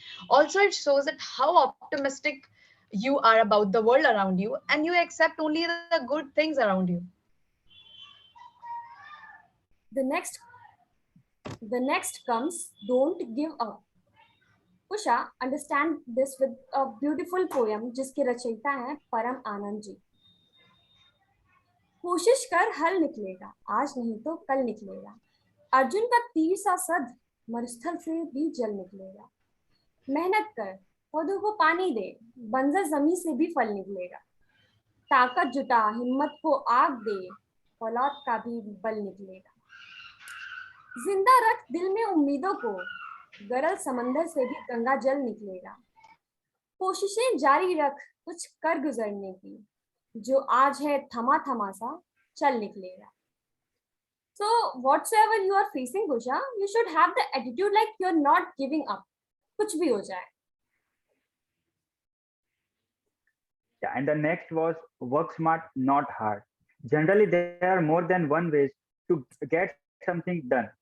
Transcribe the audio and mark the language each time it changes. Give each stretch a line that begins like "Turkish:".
English: Also, it shows that how optimistic you are about the world around you and you accept only the good things around you. The next comes don't give up. Usha, understand this with a beautiful poem
Hindi: जिसके रचयिता हैं परम आनंद जी. कोशिश कर हल निकलेगा, आज नहीं तो कल निकलेगा. अर्जुन का तीर सा सद मरुस्थल से भी जल निकलेगा. मेहनत कर, पौधों को पानी दे, बंजर जमीन से भी फल निकलेगा. ताकत जुटा, हिम्मत को आग दे, औलाद का भी बल निकलेगा. जिंदा रख दिल में उम्मीदों को, गरल समंदर से भी गंगा जल निकलेगा. कोशिशें जारी रख कुछ कर गुजरने की, जो आज है थमा थमा सा चल निकलेगा.
English: So whatsoever you are facing, Gusha, you should have the attitude like you're not giving up.
Hindi: कुछ भी हो जाए.
English: Yeah, and the next was work smart, not hard. Generally, there are more than one ways to get something done.